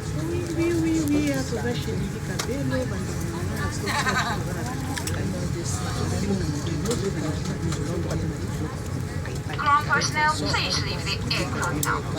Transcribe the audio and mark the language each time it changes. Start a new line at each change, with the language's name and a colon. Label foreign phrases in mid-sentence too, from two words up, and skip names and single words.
French: Oui, oui, oui, oui,
Lingala: ah, toza chez Lily Kabelo, bandi na nga, na kote ya kote, voilà, na kote ya kote.
French: Grand personnel,
English: please leave the aircraft now.